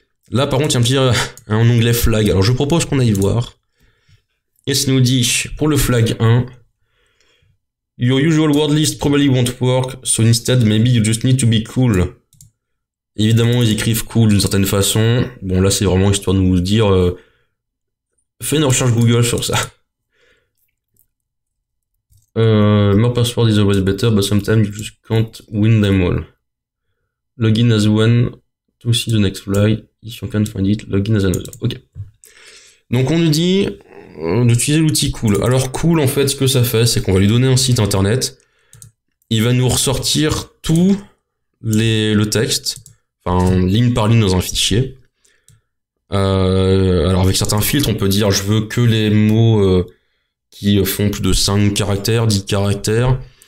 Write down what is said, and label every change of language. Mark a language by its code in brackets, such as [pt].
[fr] Là par contre il y a un onglet flag, alors je propose qu'on aille voir, et ça nous dit, pour le flag 1, [en] your usual word list probably won't work, so instead maybe you just need to be cool. [fr] Évidemment ils écrivent cool d'une certaine façon, bon là c'est vraiment histoire de nous dire, fais une recherche Google sur ça. [en] More password is always better, but sometimes you just can't win them all. Login as one to see the next flag. If you can't find it, login as another. [fr] Ok. Donc on nous dit d'utiliser l'outil cool. Alors cool, en fait, ce que ça fait, c'est qu'on va lui donner un site internet. Il va nous ressortir tout le texte, enfin ligne par ligne dans un fichier. Alors avec certains filtres, on peut dire je veux que les mots qui font plus de 5 caractères, 10 caractères.